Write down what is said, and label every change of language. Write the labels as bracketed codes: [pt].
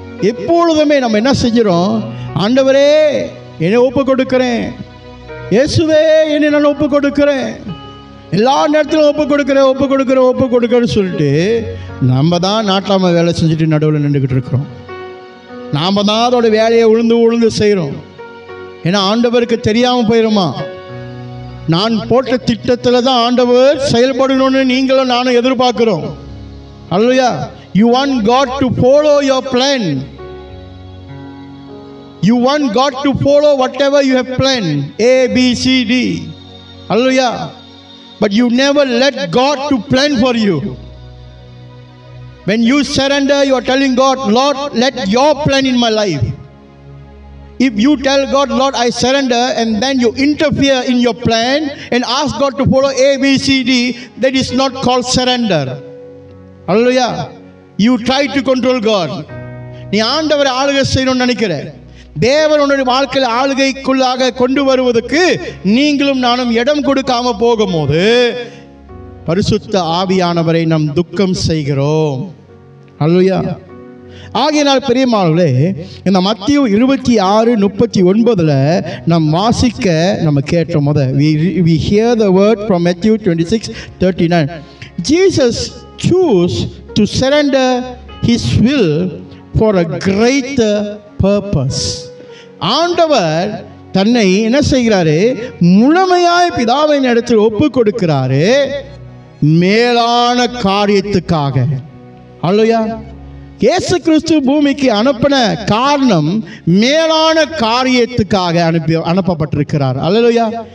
[ta] எப்பொழுதுமே நம்ம என்ன செஞ்சிரோம், ஆண்டவரே என்னை ஒப்பு கொடுக்கிறேன், இயேசுவே என்னை நான் ஒப்பு கொடுக்கிறேன், எல்லா நேரத்திலும் ஒப்பு கொடுக்கிறேன்னு சொல்லிட்டு நம்ம தான் நாட்டாம வேலை செஞ்சுட்டு நடுவில் நின்றுக்கிட்டு இருக்கிறோம். நாம் தான் அதோட வேலையை உழுந்து செய்கிறோம். ஏன்னா ஆண்டவருக்கு தெரியாமல் போயிடுமா, நான் போட்ட திட்டத்தில் தான் ஆண்டவர் செயல்படணும்னு நீங்களும் நானும் எதிர்பார்க்கிறோம். அல்லையா? [en] You want God to follow your plan. You want God to follow whatever you have planned, A, B, C, D. Hallelujah. But you never let God to plan for you. When you surrender, you are telling God, Lord, let your plan in my life. If you tell God, Lord, I surrender, and then you interfere in your plan and ask God to follow A, B, C, D, that is not called surrender. Hallelujah. You try to control God. [ta] நீ ஆண்டவரை ஆளுகை செய்யணும்னு நினைக்கிற, தேவனுடைய வாழ்க்கையில் ஆளுகைக்குள்ளாக கொண்டு வருவதற்கு நீங்களும் நானும் இடம் கொடுக்காம போகும்போது பரிசுத்த ஆவியானவரை நாம் துக்கம் செய்கிறோம். அல்லேலூயா. ஆகையினால் பெரியமானவர்களே, இந்த மத்தேயு 26:39 நாம் வாசிக்க நம்ம கேட்டோம். [en] we hear the word from Matthew 26:39. Jesus chose to surrender his will for a greater purpose. [ta] ஆண்டவர் தன்னை என்ன செய்கிறாரு, முழுமையாய் பிதாவின் இடத்தில் ஒப்பு கொடுக்கிறாரு, மேலான காரியத்துக்காக. அல்லேலூயா. இயேசு கிறிஸ்து பூமிக்கு அனுப்பின காரணம் மேலான காரியத்துக்காக அனுப்பப்பட்டிருக்கிறார். அல்லேலூயா.